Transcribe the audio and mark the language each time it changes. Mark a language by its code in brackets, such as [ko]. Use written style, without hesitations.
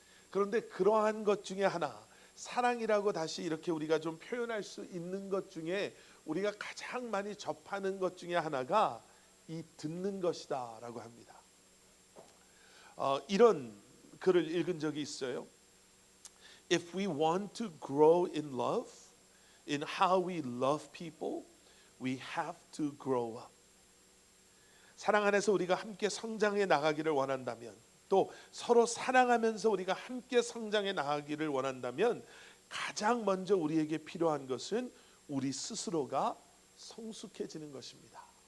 [ko] 그런데 그러한 것 중에 하나, 사랑이라고 다시 이렇게 우리가 좀 표현할 수 있는 것 중에 우리가 가장 많이 접하는 것 중에 하나가 이 듣는 것이다라고 합니다. 이런 글을 읽은 적이 있어요. [en] If we want to grow in love, in how we love people, we have to grow up. [ko] 사랑 안에서 우리가 함께 성장해 나가기를 원한다면, 또 서로 사랑하면서 우리가 함께 성장해 나가기를 원한다면 가장 먼저 우리에게 필요한 것은 우리 스스로가 성숙해지는 것입니다.